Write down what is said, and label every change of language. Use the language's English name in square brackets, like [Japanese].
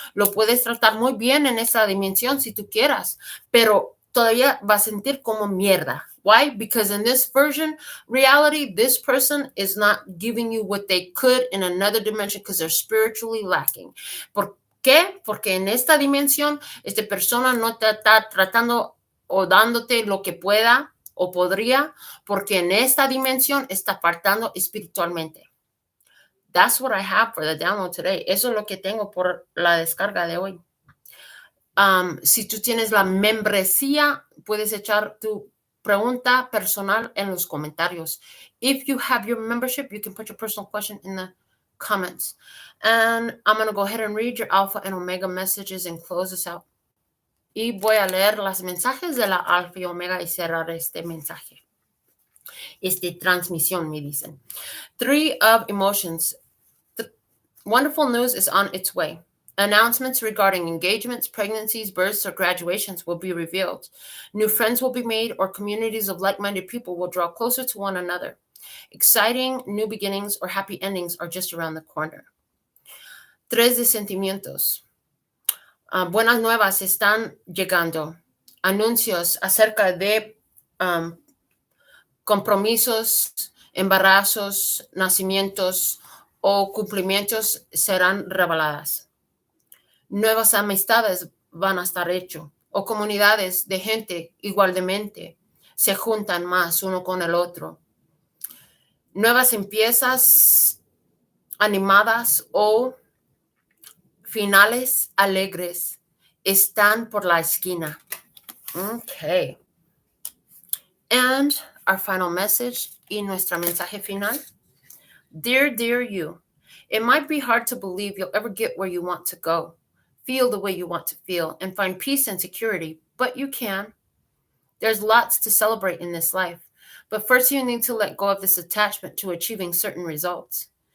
[Spanish] Lo puedes tratar muy bien en esta dimensión si tú quieras, pero todavía va a sentir como mierda. [English] Why? Because in this version reality, this person is not giving you what they could in another dimension because they're spiritually lacking. [Spanish] ¿Por qué? Porque en esta dimensión, esta persona no te está tratando o dándote lo que pueda o podría, porque en esta dimensión está faltando espiritualmente. [English] That's what I have for the download today. [Spanish] Eso es lo que tengo por la descarga de hoy. Si tú tienes la membresía, puedes echar tu pregunta personal en los comentarios. [English] If you have your membership, you can put your personal question in the comments. And I'm going to go ahead and read your alpha and omega messages and close this out. [Spanish] Y voy a leer los mensajes de la alfa y omega y cerrar este mensaje. Transmisión, me dicen. [English] 3 of emotions. Wonderful news is on its way. Announcements regarding engagements, pregnancies, births, or graduations will be revealed. New friends will be made, or communities of like-minded people will draw closer to one another. Exciting new beginnings or happy endings are just around the corner. [Spanish] 3 de sentimientos. Buenas nuevas están llegando. Anuncios acerca de compromisos, embarazos, nacimientos o cumplimientos serán reveladas. Nuevas amistades van a estar hechas o comunidades de gente igualmente se juntan más uno con el otro. Nuevas empiezas animadas o finales alegres están por la esquina. Okay. [English] And our final message [Spanish] y nuestra mensaje final. [English] Dear you, it might be hard to believe you'll ever get where you want to go, feel the way you want to feel, and find peace and security, but you can. There's lots to celebrate in this life. But first, you need to let go of this attachment to achieving certain results.